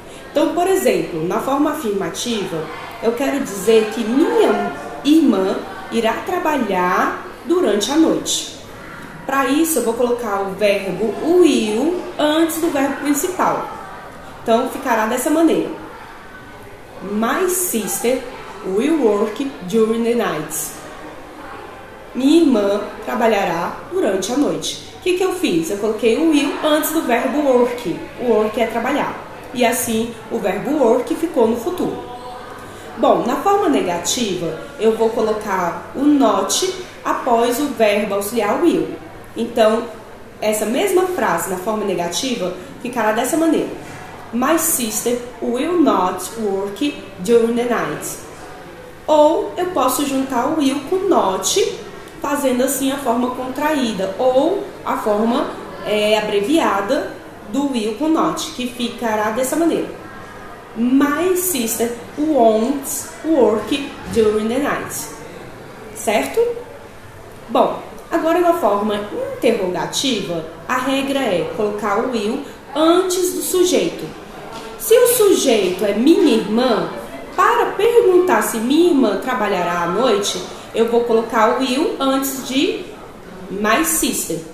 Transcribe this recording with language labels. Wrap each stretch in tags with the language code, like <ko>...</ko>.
<pt>Então, por exemplo, na forma afirmativa, eu quero dizer que minha irmã irá trabalhar durante a noite. Para isso, eu vou colocar o verbo will antes do verbo principal. Então, ficará dessa maneira.</pt> <en>My sister will work during the night.</en> <pt>Minha irmã trabalhará durante a noite. O que eu fiz? Eu coloquei o will antes do verbo work. O work é trabalhar. E assim, o verbo work ficou no futuro. Bom, na forma negativa, eu vou colocar o not após o verbo auxiliar will. Então, essa mesma frase na forma negativa ficará dessa maneira.</pt> <en>My sister will not work during the night.</en> <pt>Ou eu posso juntar o will com not, fazendo assim a forma contraída, ou a forma abreviada do will com not, que ficará dessa maneira.</pt> <en>My sister won't work during the night.</en> <pt>Certo? Bom, agora na forma interrogativa, a regra é colocar o will antes do sujeito. Se o sujeito é minha irmã, para perguntar se minha irmã trabalhará à noite, eu vou colocar o will antes de my sister.</pt>